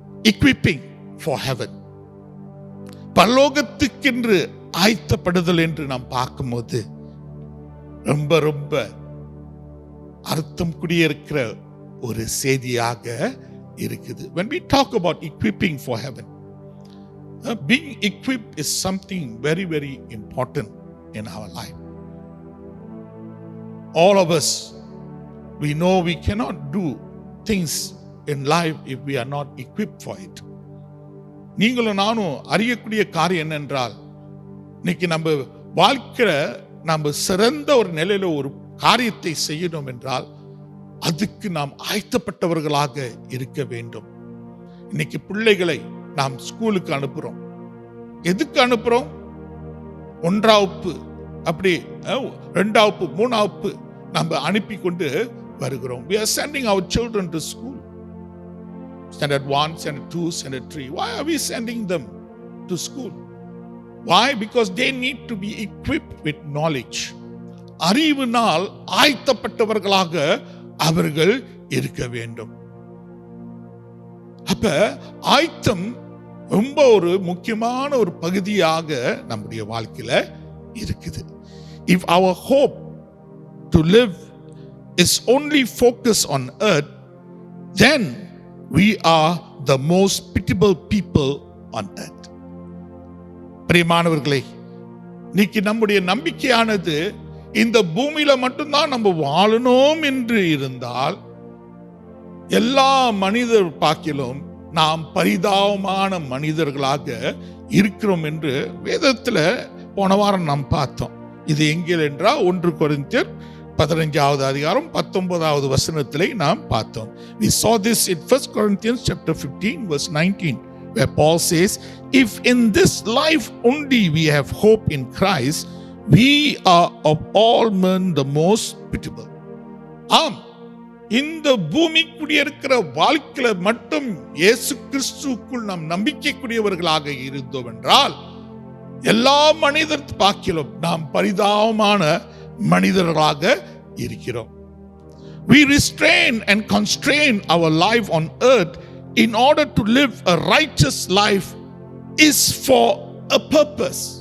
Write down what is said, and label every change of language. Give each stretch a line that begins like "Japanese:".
English: equipping for heaven,
Tamil: பரலோகத்துக்கென்று ஆயத்தப்படுதல் என்று நாம் பார்க்கும்போது ரொம்ப ரொம்ப அர்த்தம் குடியிருக்கிற ஒரு செய்தியாக இருக்குது.
English: When we talk about equipping for heaven, being equipped is something very, very important in our life. All of us, we know we cannot do things in life if we are not equipped for it.
Tamil: நீங்களும் நானும் அறியக்கூடிய காரியம் என்னென்றால், இன்னைக்கு நம்ம வாழ்க்கையில நம்ம சிறந்த ஒரு நிலையில ஒரு காரியத்தை செய்யணும் என்றால் அதுக்கு நாம் ஆயத்தப்பட்டவர்களாக இருக்க வேண்டும். இன்னைக்கு பிள்ளைகளை நாம் ஸ்கூலுக்கு அனுப்புறோம். எதுக்கு அனுப்புறோம்? 1ஆம் வகுப்பு, அப்படி 2ஆம் வகுப்பு, 3ஆம் வகுப்பு நம்ம அனுப்பி கொண்டு வருகிறோம்.
English: We are sending our children to school. Standard 1, Standard 2, Standard 3. Why are we sending them to school? Why? Because they need to be equipped with knowledge.
Tamil: அறிவினால் ஆயத்தப்பட்டவர்களாக அவர்கள் இருக்க வேண்டும். அப்ப ஆயத்தம் ரொம்ப ஒரு முக்கியமான ஒரு பகுதியாக நம்முடைய வாழ்க்கையில இருக்குது.
English: If our hope to live is only focused on earth, then we are the most pitiable people on earth.
Tamil: பிரியமானவர்களே, இன்னைக்கு நம்முடைய நம்பிக்கையானது இந்த பூமியில மட்டும்தான் நம்ம வாழணும் என்று இருந்தால், எல்லா மனிதர் பார்க்கிலும் நாம் பரிதாபமான மனிதர்களாக இருக்கிறோம் என்று வேதத்துல போன வாரம் நாம் பார்த்தோம். இது எங்கே என்றால் 1 கொரிந்தியர் 15வது அதிகாரம் 19வது வசனத்திலே நாம் பார்த்தோம்.
English: We saw this in 1 Corinthians chapter 15 verse 19, where Paul says, if in this life only we have hope in Christ, we are of all men the most pitiable.
Tamil: ஆம், இந்த பூமிக்குரிய இருக்கிற வாழ்க்கையில மட்டும் இயேசு கிறிஸ்துவுக்குள் நாம் நம்பிக்கைக்குரியவர்களாக இருந்தோம் என்றால் எல்லா மனிதர் பார்க்கிலும் நாம் பரிதாபமான மனிதர்களாக இருக்கிறோம்.
English: We restrain and constrain our life on earth in order to live a righteous life is for a purpose.